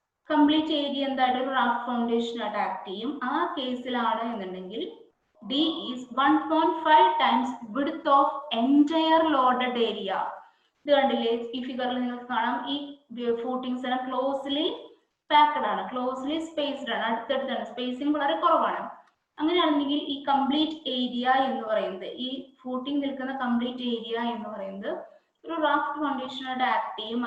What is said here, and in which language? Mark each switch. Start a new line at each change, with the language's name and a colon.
Malayalam: Complete area എന്തായിട്ട് ഒരു raft foundation ആയിട്ട് ആക്ട് ചെയ്യും. ആ കേസിലാണ് എന്നുണ്ടെങ്കിൽ
English: D is 1.5 times width of entire loaded area.
Malayalam: ഇത് കണ്ടില്ലേ, ഈ ഫിഗറിൽ നിങ്ങൾക്ക് കാണാം. ഈ ഫൂട്ടിങ്സ് എല്ലാം ക്ലോസ്ലി പാക്ഡ് ആണ്, ക്ലോസ്ലി സ്പേസ്ഡ് ആണ്, അടുത്തടുത്താണ്, സ്പേസിംഗ് വളരെ കുറവാണ്. അങ്ങനെയാണെങ്കിൽ ഈ കംപ്ലീറ്റ് ഏരിയ എന്ന് പറയുന്നത്, ഈ ഫൂട്ടിംഗ് നിൽക്കുന്ന കംപ്ലീറ്റ് ഏരിയ എന്ന് പറയുന്നത് ഒരു റാഫ്റ്റ് ഫൗണ്ടേഷൻ ആയിട്ട് ആക്ട് ചെയ്യും.